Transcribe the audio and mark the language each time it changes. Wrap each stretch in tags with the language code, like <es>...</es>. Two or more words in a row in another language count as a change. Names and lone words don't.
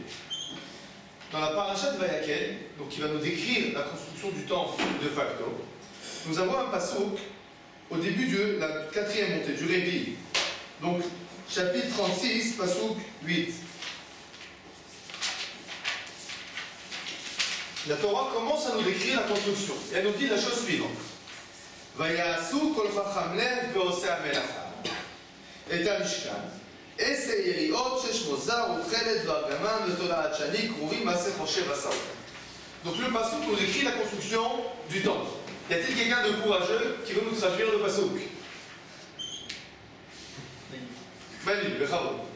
<fr>Dans la paracha de Vayakel, donc qui va nous décrire la construction du temple de facto, nous avons un passouk au début de la quatrième montée, du Révi. Donc, chapitre 36, passouk 8. La Torah commence à nous décrire la construction. Et elle nous dit la chose suivante.</fr> <he>ויעשו כל חכם לב בעושי המלאכה את המשכן.</he> <fr>Donc le passouk nous décrit la construction du temple. Y a-t-il quelqu'un de courageux qui veut nous traduire le passouk? Manu, le chavo.</fr>